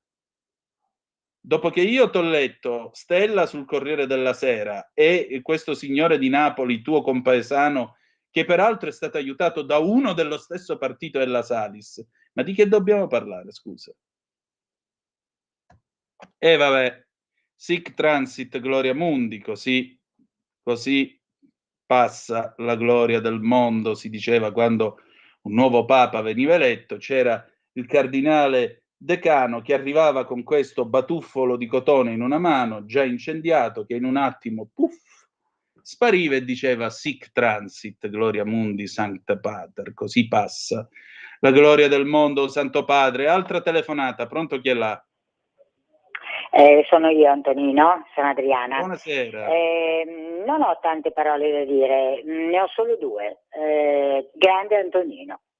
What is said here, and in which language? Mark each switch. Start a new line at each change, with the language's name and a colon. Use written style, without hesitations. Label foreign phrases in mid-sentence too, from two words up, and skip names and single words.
Italian: Dopo che io t'ho letto Stella sul Corriere della Sera e questo signore di Napoli, tuo compaesano, che peraltro è stato aiutato da uno dello stesso partito della Salis, ma di che dobbiamo parlare, scusa? E vabbè,
Latin: sic transit gloria mundi,
Italian: così passa la gloria del mondo, si diceva quando un nuovo papa veniva eletto, c'era il cardinale Decano che arrivava con questo batuffolo di cotone in una mano, già incendiato, che in un attimo, puff, spariva e diceva
Latin: sic transit, gloria mundi, sancta pater,
Italian: così passa la gloria del mondo, Santo Padre. Altra telefonata, pronto, chi è là? Sono io, Antonino, sono Adriana. Buonasera. Non ho tante parole da dire, ne ho solo due. Grande Antonino.